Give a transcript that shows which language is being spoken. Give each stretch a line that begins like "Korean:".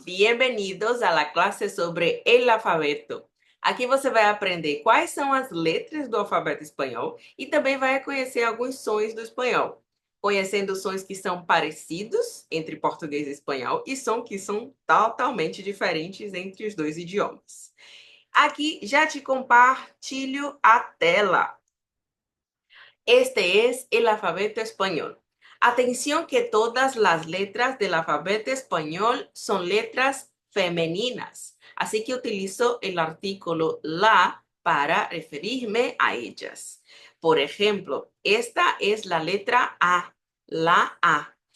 Spanish: Bienvenidos a la classe sobre el alfabeto.
Portuguese: Aqui você vai aprender quais são as letras do alfabeto espanhol e também vai conhecer alguns sons do espanhol, conhecendo sons que são parecidos entre português e espanhol e sons que são totalmente diferentes entre os dois idiomas. Aqui já te compartilho a tela.
Spanish: Este es el alfabeto español. Atención que todas las letras del alfabeto español son letras femeninas, así que utilizo el artículo la para referirme a ellas. Por ejemplo, esta es la letra A, la A.